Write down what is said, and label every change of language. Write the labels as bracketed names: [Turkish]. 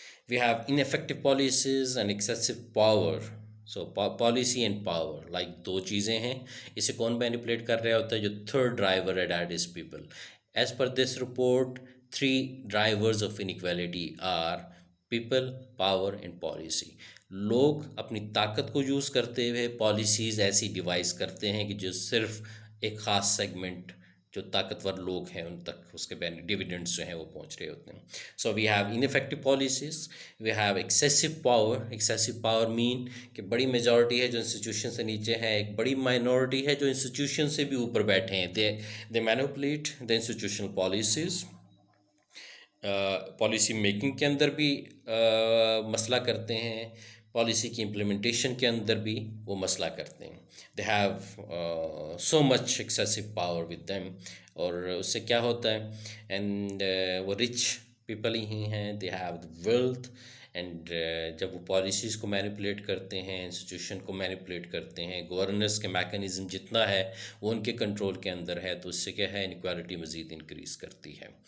[English] We have ineffective policies and excessive power. So policy and power like [Urdu] دو چیزیں ہیں. اسے کون مینیپولیٹ کر رہا ہوتا ہے؟ جو تھرڈ ڈرائیور ہے [English] That is people. As per this report 3 drivers of inequality are people, power and policy. [Urdu] لوگ اپنی طاقت کو یوز کرتے ہوئے پالیسیز ایسی ڈیوائز کرتے ہیں کہ جو صرف ایک خاص سیگمنٹ جو طاقتور لوگ ہیں ان تک اس کے ڈویڈنڈس جو ہیں وہ پہنچ رہے ہوتے ہیں. [English] So we have ineffective policies, we have excessive power. [Urdu] Excessive power مین کہ بڑی میجورٹی ہے جو انسٹیٹیوشن سے نیچے ہے، ایک بڑی مائنورٹی ہے جو انسٹیٹیوشن سے بھی اوپر بیٹھے ہیں. [English] They manipulate the institutional policies. [Urdu] Policy making کے اندر بھی مسئلہ کرتے ہیں، پالیسی کی امپلیمنٹیشن کے اندر بھی وہ مسئلہ کرتے ہیں. [English] They have so much excessive power with them. [Urdu] اور اس سے کیا ہوتا ہے؟ اینڈ وہ رچ پیپل ہی ہیں، [English] They have the wealth. [Urdu] And جب وہ پالیسیز کو مینیپولیٹ کرتے ہیں، انسٹیٹیوشن کو مینیپولیٹ کرتے ہیں، گورننس کے میکانزم جتنا ہے وہ ان کے کنٹرول کے اندر ہے، تو اس سے کیا ہے؟ انیکوالٹی مزید انکریز کرتی ہے.